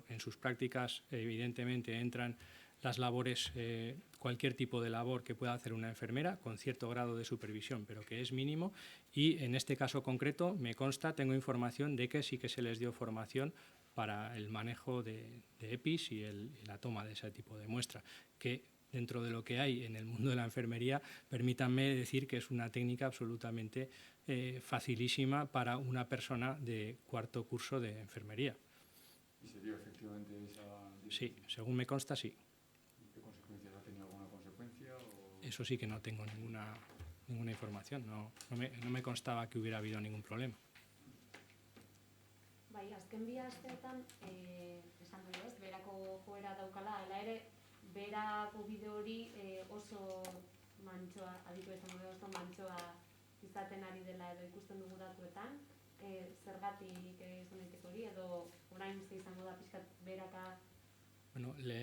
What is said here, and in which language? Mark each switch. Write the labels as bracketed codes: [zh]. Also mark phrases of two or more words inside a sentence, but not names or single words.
[es] En sus prácticas evidentemente entran las labores, cualquier tipo de labor que pueda hacer una enfermera con cierto grado de supervisión, pero que es mínimo, y en este caso concreto me consta, tengo información de que sí que se les dio formación para el manejo de EPIs y la toma de ese tipo de muestra, que dentro de lo que hay en el mundo de la enfermería, permítanme decir que es una técnica absolutamente facilísima para una persona de 4º curso de enfermería. ¿Y se dio efectivamente esa...? Sí, según me consta, sí. ¿Qué consecuencias ha tenido? ¿Alguna consecuencia? Eso sí que no tengo ninguna información, no me constaba que hubiera habido ningún problema. [eu] Bai, azken bi asteetan, esan dugu ez, berako joera daukala, hala ere, berako bide hori oso mantsoa, aditu esan dugu oso mantsoa izaten ari dela edo ikusten dugu datuetan, zergatik izan daiteke hori, edo orain ze izango da pixkat beraka?